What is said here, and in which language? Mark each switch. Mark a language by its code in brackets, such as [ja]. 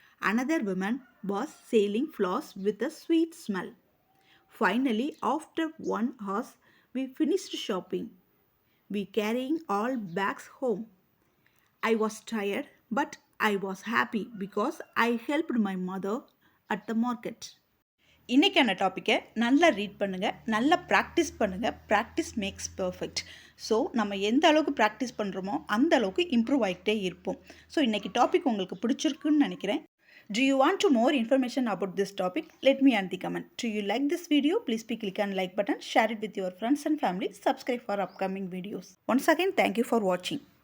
[en] Another woman was selling flowers with a sweet smell. Finally, after 1 hour, we finished shopping. We carrying all bags home. I was tired, but I was happy because I helped my mother at the market. [ta] இன்றைக்கான டாப்பிக்கை நல்லா read பண்ணுங்கள், நல்லா practice பண்ணுங்கள். [en] Practice makes perfect. [ta] So நம்ம எந்த அளவுக்கு practice பண்ணுறோமோ அந்த அளவுக்கு இம்ப்ரூவ் ஆகிட்டே இருப்போம். ஸோ இன்றைக்கி டாபிக் உங்களுக்கு பிடிச்சிருக்குன்னு நினைக்கிறேன். [en] Do you want to more information about this topic? Let me add the comment. Do you like this video? Please click on like button, share it with your friends and family, subscribe for upcoming videos. Once again, thank you for watching.